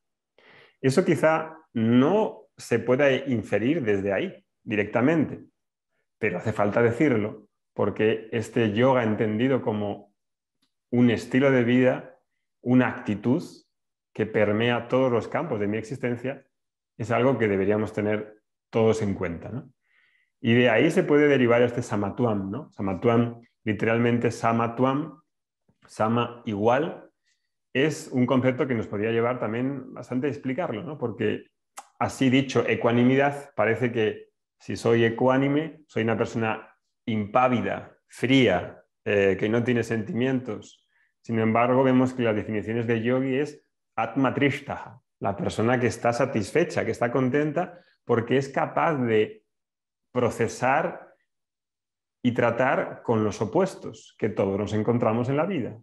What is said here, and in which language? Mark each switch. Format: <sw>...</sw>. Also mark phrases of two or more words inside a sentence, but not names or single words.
<es>Eso quizá no se pueda inferir desde ahí directamente, pero hace falta decirlo, porque este yoga entendido como un estilo de vida, una actitud que permea todos los campos de mi existencia, es algo que deberíamos tener todos en cuenta, ¿no? Y de ahí se puede derivar este samatvam, ¿no? Samatvam, literalmente samatvam, sama igual, es un concepto que nos podría llevar también bastante a explicarlo, ¿no? Porque así dicho, ecuanimidad, parece que si soy ecuánime, soy una persona impávida, fría, que no tiene sentimientos. Sin embargo, vemos que las definiciones de yogi es</es> <sa>आत्म त्रिष्टह,</sa> <es>la persona que está satisfecha, que está contenta, porque es capaz de procesar y tratar con los opuestos que todos nos encontramos en la vida.</es>